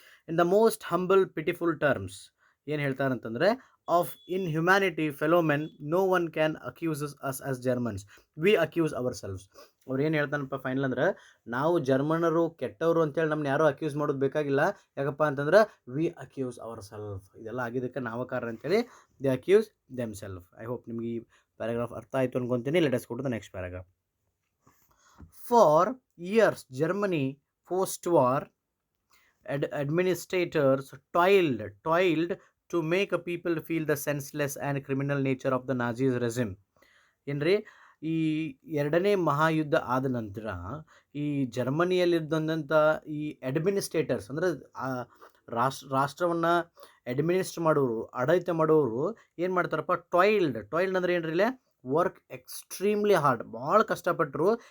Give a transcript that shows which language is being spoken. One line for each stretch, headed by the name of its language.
English: in the most humble pitiful terms
Kannada: ಏನು ಹೇಳ್ತಾರಂತಂದರೆ,
English: Of in humanity fellow men no one can accuses us as Germans, we accuse ourselves.
Kannada: ಅವ್ರು ಏನು ಹೇಳ್ತಾನಪ್ಪ final ಅಂದ್ರೆ, ನಾವು ಜರ್ಮನರು ಕೆಟ್ಟವರು ಅಂತೇಳಿ ನಮ್ಮನ್ನ ಯಾರೂ ಅಕ್ಯೂಸ್ ಮಾಡೋದು ಬೇಕಾಗಿಲ್ಲ. ಯಾಕಪ್ಪ ಅಂತಂದ್ರೆ
English: we accuse our self,
Kannada: ಇದೆಲ್ಲ ಆಗಿದ್ದಕ್ಕೆ ನಾವು ಕಾರಣ ಅಂತೇಳಿ
English: They accuse them self. I hope
Kannada: ನಿಮ್ಗೆ ಈ ಪ್ಯಾರಾಗ್ರಾಫ್ ಅರ್ಥ ಆಯಿತು ಅನ್ಕೊತೀನಿ.
English: Let us go to the next paragraph. For years Germany post war administrators toiled to make a people feel the senseless and criminal nature of the Nazis regime.
Kannada: ಏನ್ರಿ, ಈ ಎರಡನೇ ಮಹಾಯುದ್ಧ ಆದ ನಂತರ ಈ ಜರ್ಮನಿಯಲ್ಲಿದ್ದಂಥ ಈ ಅಡ್ಮಿನಿಸ್ಟ್ರೇಟರ್ಸ್ ಅಂದರೆ ರಾಷ್ಟ್ರವನ್ನು ಅಡ್ಮಿನಿಸ್ಟ್ರ್ ಮಾಡೋರು, ಆಡಳಿತ ಮಾಡೋರು ಏನು ಮಾಡ್ತಾರಪ್ಪ, ಟಾಯ್ಲ್ಡ್ ಅಂದರೆ ಏನ್ರಿ,
English: work extremely hard,
Kannada: ಭಾಳ ಕಷ್ಟಪಟ್ಟರು.